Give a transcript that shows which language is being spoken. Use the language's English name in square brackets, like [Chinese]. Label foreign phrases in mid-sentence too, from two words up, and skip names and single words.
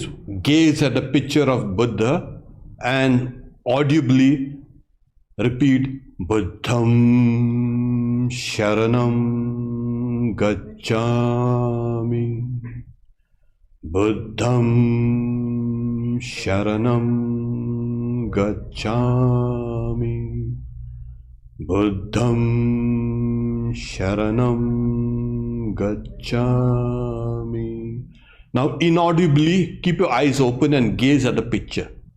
[English] Gaze at the picture of Buddha and audibly repeat [Pali] Buddham Sharanam Gacchami. Buddham Sharanam Gacchami. Buddham Sharanam Gacchami. [English] Now inaudibly keep your eyes open and gaze at the picture.